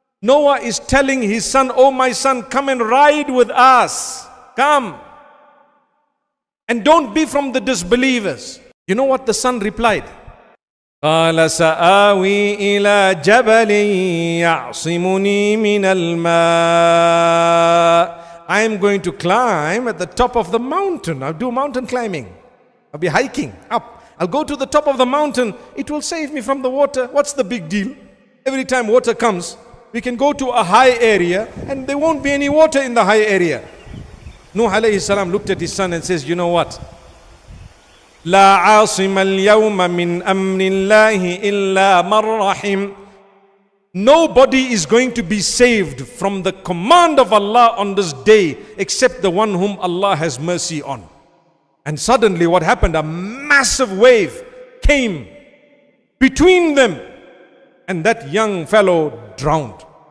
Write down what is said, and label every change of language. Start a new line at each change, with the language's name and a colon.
English: Noah is telling his son, oh my son, come and ride with us. Come. And don't be from the disbelievers. You know what the son replied?
Arabic: قال سآوي إلى جبل يعصمني من الماء.
English: I am going to climb at the top of the mountain. I'll do mountain climbing. I'll be hiking up. I'll go to the top of the mountain. It will save me from the water. What's the big deal? Every time water comes, we can go to a high area and there won't be any water in the high area. Nuh alayhi salam looked at his son and says, you know what?
Arabic: لا عاصم اليوم من أمر الله إلا من رحم.
English: Nobody is going to be saved from the command of Allah on this day except the one whom Allah has mercy on. And suddenly what happened? A massive wave came between them and that young fellow drowned.